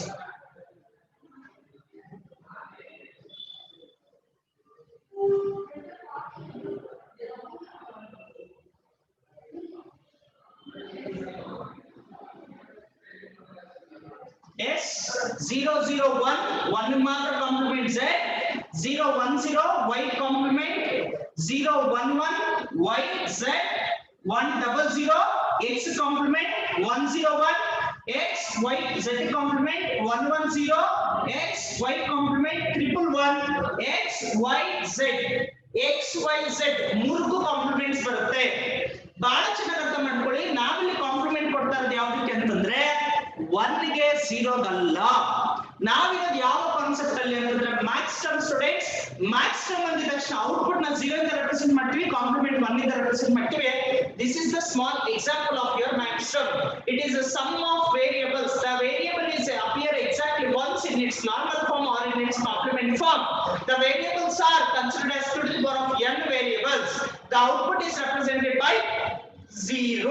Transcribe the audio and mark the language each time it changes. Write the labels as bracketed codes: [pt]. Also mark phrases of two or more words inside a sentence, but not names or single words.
[en] Yes, 001, 1 ಮಾತ್ರ complement Z, 010 Y complement, 011 Y Z, 100 X complement, 101 X Y Z complement, 110 X Y complement, 111 X Y Z. [kn] X Y Z ಮೂರು ಕಾಂಪ್ಲಿಮೆಂಟ್ಸ್ ಬರುತ್ತೆ. ಬಹಳ ಚೆನ್ನಾಗಿ ಅರ್ಥ ಮಾಡ್ಕೊಳ್ಳಿ. ನಾವಿಲ್ಲಿ ಕಾಂಪ್ಲಿಮೆಂಟ್ ಕೊಡ್ತಾ ಇರೋದು ಯಾವ್ದಕ್ಕೆ ಅಂತಂದ್ರೆ 1 ಗೆ 0 ಅಲ್ಲ. ನಾವಿರೋದು ಯಾವ ಕಾನ್ಸೆಪ್ಟ್ ಅಲ್ಲಿ ಅಂತಂದ್ರೆ [en] max term students. max term [kn] ಅಂದಿದ ತಕ್ಷಣ ಔಟ್ಪುಟ್ ನ 0 ಇಂದ ರೆಪ್ರೆಸೆಂಟ್ ಮಾಡ್ತೀವಿ, ಕಾಂಪ್ಲಿಮೆಂಟ್ 1 ಇಂದ ರೆಪ್ರೆಸೆಂಟ್ ಮಾಡ್ತೀವಿ. [en] This is the small example of your max term. It is a sum of variables. The variable is appear exactly once in its normal form or in its complement form. The variables are considered as 2 to the power of n variables. The output is represented by 0.